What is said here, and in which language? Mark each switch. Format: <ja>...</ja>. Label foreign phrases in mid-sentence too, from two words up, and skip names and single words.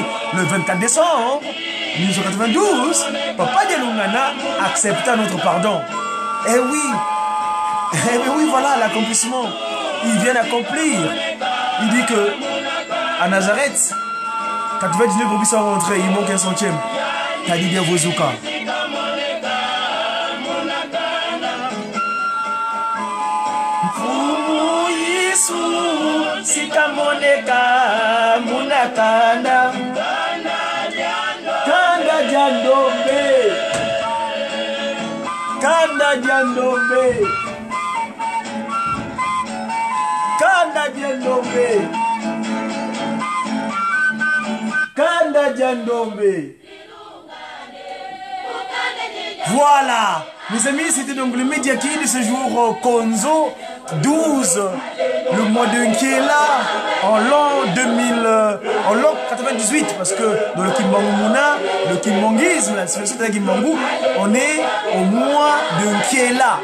<fr>Le 24 décembre 1992, Papa Dialungana accepta notre pardon. Eh oui, voilà l'accomplissement. Il vient d'accomplir. Il dit que à Nazareth, 99 brebis sont rentrés, il manque un centième. T'as dit bien Vozuka.</fr> <kg>Sika moneka munakanda kanda jandombe kanda jandombe kanda jandombe kanda jandombe.</kg> <fr>Voilà, mes amis, c'était donc le Mediaki de ce jour Konzo 12, le mois de Nkiela, en l'an 98, parce que dans le Kimbangumuna, le Kimbangisme, la civilisation de Kimbangu, on est au mois de Nkiela.</fr>